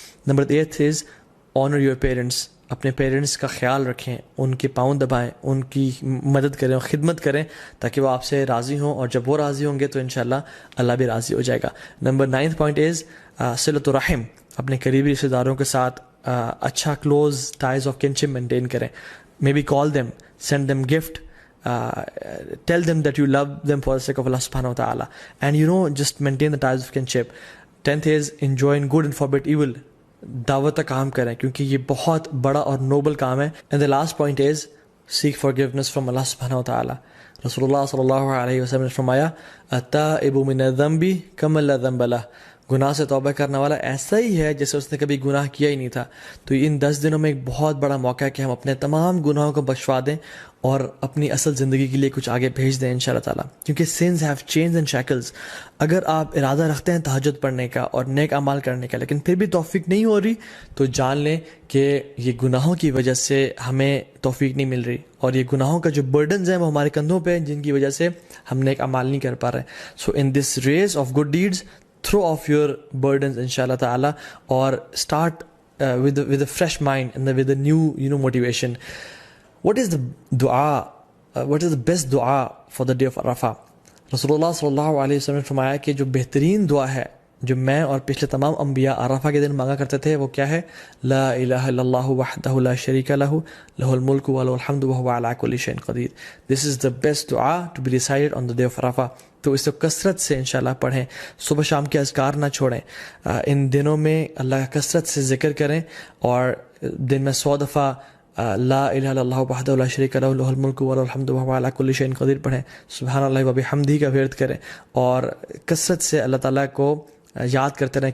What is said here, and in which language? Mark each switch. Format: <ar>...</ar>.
<ur>Number 8</ur> <en>Is honour your parents.</en> <ur>اپنے parents کا خیال رکھیں، ان کے پاؤں دبائیں، ان کی مدد کریں اور خدمت کریں تاکہ وہ آپ سے راضی ہوں، اور جب وہ راضی ہوں گے تو انشاءاللہ اللہ بھی راضی ہو جائے گا. Number 9th point is صلۃ الرحم. اپنے قریبی رشتہ داروں کے ساتھ اچھا close ties of kinship maintain کریں.</ur> <en>Maybe call them, send them gift, tell them that you love them for the sake of Allah subhanahu wa ta'ala, and just maintain the ties of kinship. 10th is enjoy good and forbid evil.</en> <ur>دعوت کا کام کریں کیونکہ یہ بہت بڑا اور Nobel کام ہے.</ur> <en>and the last point is seek forgiveness from Allah subhanahu wa ta'ala.</en> <ur>رسول اللہ صلی اللہ علیہ وسلم نے فرمایا</ur> <ar>التائب من الذنب کمن لا ذنب لہ.</ar> <ur>گناہ سے توبہ کرنے والا ایسا ہی ہے جیسے اس نے کبھی گناہ کیا ہی نہیں تھا. تو ان 10 دنوں میں ایک بہت بڑا موقع ہے کہ ہم اپنے تمام گناہوں کو بخشوا دیں اور اپنی اصل زندگی کے لیے کچھ آگے بھیج دیں انشاءاللہ تعالیٰ.</ur> <en>کیونکہ sins have chains and shackles.</en> <ur>اگر آپ ارادہ رکھتے ہیں تہجد پڑھنے کا اور نیک اعمال کرنے کا لیکن پھر بھی توفیق نہیں ہو رہی، تو جان لیں کہ یہ گناہوں کی وجہ سے ہمیں توفیق نہیں مل رہی، اور یہ گناہوں کا جو برڈنز ہیں وہ ہمارے کندھوں پہ ہیں جن کی وجہ سے ہم نیک اعمال نہیں کر پا رہے.</ur> <en>So in this race of good deeds throw off your burdens inshallah ta'ala, or start with a fresh mind and with a new motivation. What is the dua, what is the best dua for the day of Arafah?</en> <ur>Rasulullah sallallahu alayhi wa sallam نے فرمایا کہ جو بہترین دعا ہے جو میں اور پچھلے تمام انبیاء عرفہ کے دن مانگا کرتے تھے وہ کیا ہے؟</ur> <ar>لا الہ الا اللہ وحدہ لا شریک لہ لہ الملک و لہ الحمد وہو علی کل شیء قدیر.</ar> <en>This is the best dua to be recited on the day of Arafah.</en> <ur>تو اس کو کثرت سے انشاءاللہ پڑھیں، صبح شام کے اذکار نہ چھوڑیں. ان دنوں میں اللہ کا کثرت سے ذکر کریں اور دن میں 100 دفعہ</ur> <ar>لا الہ الا اللہ وحدہ لا شریک لہ لہ الملک و لہ الحمد وہو علی کل شیء قدیر</ar> <ur>پڑھیں. سبحان اللہ و بحمدہ کا ورد کریں اور کثرت سے اللہ تعالیٰ کو یاد کرتے رہیں.</ur>